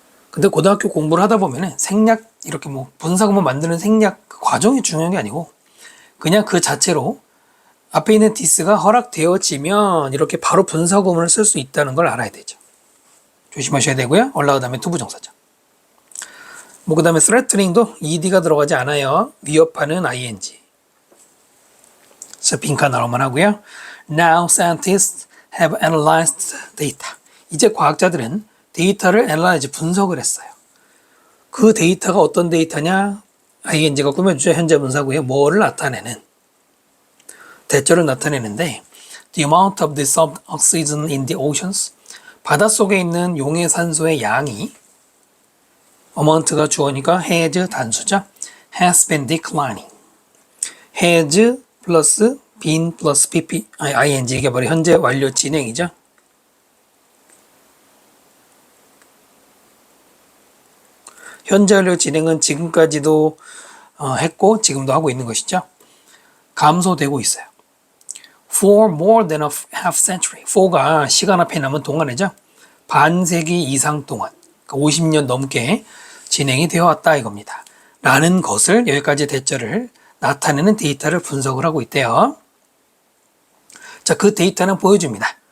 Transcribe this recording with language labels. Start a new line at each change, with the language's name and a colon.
Korean: 근데 고등학교 공부를 하다 보면은 생략, 이렇게 뭐 분사구문 만드는 생략 그 과정이 중요한 게 아니고 그냥 그 자체로 앞에 있는 this가 허락되어지면 이렇게 바로 분사구문을 쓸 수 있다는 걸 알아야 되죠. 조심하셔야 되고요. 올라가 다음에 투부정사죠. 그 다음에 threatening도 ed가 들어가지 않아요. 위협하는 ing. 그래서 빈칸으로만 하고요.
English: Now scientists have analyzed data.
Korean: 이제 과학자들은 데이터를 analyze, 분석을 했어요. 그 데이터가 어떤 데이터냐? ing가 꾸며주죠. 현재 분사고요. 뭐를 나타내는? 대절을 나타내는데
English: The amount of dissolved oxygen in the oceans.
Korean: 바닷속에 있는 용의 산소의 양이 amount가 주어니까 has 단수죠.
English: has been declining.
Korean: has 플러스 been 플러스 pp, ing 이게 바로 현재 완료 진행이죠. 현재 완료 진행은 지금까지도 했고 지금도 하고 있는 것이죠. 감소되고 있어요.
English: For more than a half century.
Korean: for가 시간 앞에 남은 동안이죠. 반세기 이상 동안, 그러니까 50년 넘게 진행이 되어 왔다 이겁니다. 라는 것을 여기까지 대절을 나타내는 데이터를 분석을 하고 있대요. 자, 그 데이터는 보여줍니다.